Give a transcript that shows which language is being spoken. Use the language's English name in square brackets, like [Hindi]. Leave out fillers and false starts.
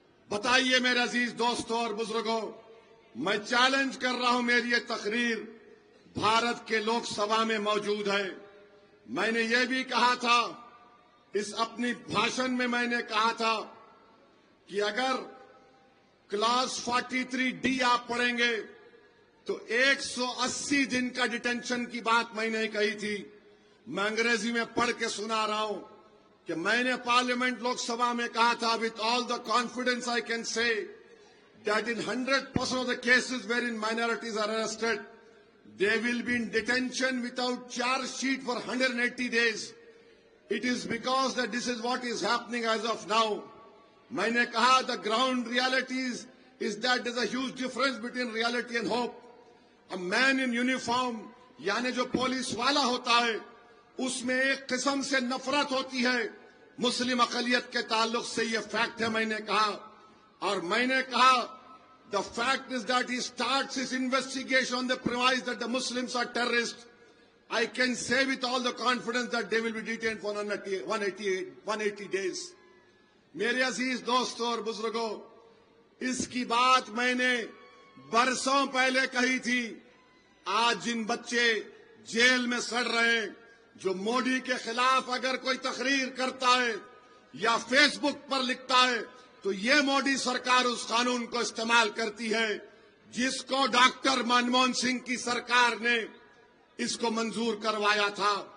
[Urdu] بتائیے میرے عزیز دوستوں اور بزرگوں، میں چیلنج کر رہا ہوں، میری یہ تقریر بھارت کے لوک سبھا میں موجود ہے۔ میں نے یہ بھی کہا تھا، اس اپنی بھاشن میں نے کہا تھا کہ اگر کلاس 43D آپ پڑھیں گے تو 180 دن کا ڈیٹینشن کی بات میں نے کہی تھی۔ میں انگریزی میں پڑھ کے سنا رہا ہوں کہ میں نے پارلیمنٹ لوک سبھا میں کہا تھا [English] with all the confidence I can say that in 100% of the cases wherein minorities are arrested, they will be in detention without charge sheet for 180 days. It is because that this is what is happening as of now. [Urdu] میں نے کہا [English] the ground realities is that there's a huge difference between reality and hope. A man in uniform [Urdu] یعنی جو police والا ہوتا ہے اس میں ایک قسم سے نفرت ہوتی ہے مسلم اقلیت کے تعلق سے. یہ فیکٹ ہے. میں نے کہا اور میں نے کہا [English] the fact is that he starts his investigation on the premise that the Muslims are terrorists. I can say with all the confidence that they will be detained for 180 days. [Urdu] میرے عزیز دوستوں اور بزرگوں, اس کی بات میں نے برسوں پہلے کہی تھی. آج جن بچے جیل میں سڑ رہے ہیں, جو مودی کے خلاف اگر کوئی تقریر کرتا ہے یا فیس بک پر لکھتا ہے تو یہ مودی سرکار اس قانون کو استعمال کرتی ہے جس کو ڈاکٹر منموہن سنگھ کی سرکار نے اس کو منظور کروایا تھا.